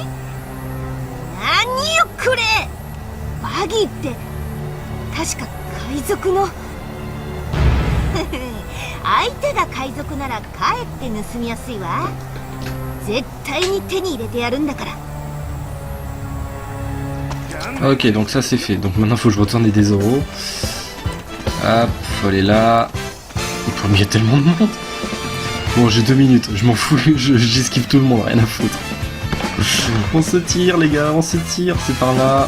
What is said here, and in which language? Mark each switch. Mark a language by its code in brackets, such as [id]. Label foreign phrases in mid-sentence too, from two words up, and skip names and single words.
[ja] 何よこれ。バギーって確か海賊の相手が海賊ならかえって盗みやすいわ。絶対に手に入れてやるんだから。 [fr] Ok, donc ça c'est fait. Donc maintenant faut que je retourne des euros. Hop, faut aller là. Mais il y a tellement de monde. Bon, j'ai 2 minutes, je m'en fous, j'esquive tout le monde, rien à foutre. On se tire les gars, on se tire, c'est par là.